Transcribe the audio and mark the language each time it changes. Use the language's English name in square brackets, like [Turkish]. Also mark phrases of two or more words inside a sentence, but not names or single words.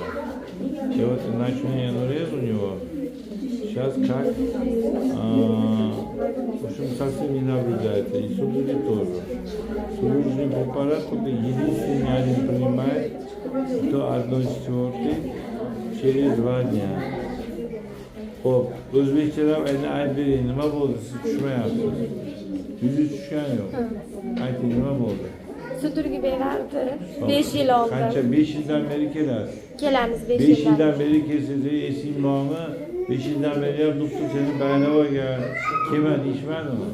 [Russian] И вот ночной энуризм у него сейчас как, в общем, совсем не наблюдается, и судороги тоже. Судорожный препарат только единственный один принимает до 1/4 через 2 дня. [Uzbek] Hop, O'zbekchalar endi aytib bering, nima bo'ldi? Siz tushmayapsiz. Yuzingiz tushgani yo'q. Ayting, nima bo'ldi? Sudurgi berardi. 5 yil oldi. Qancha? 5 yildan beri kelasiz. Kelamiz 5 5 yildan. yildan beri kelsangiz, esing bormi? 5 yildan beri ham doktor seni Baynavoga kelma deyishmadimi?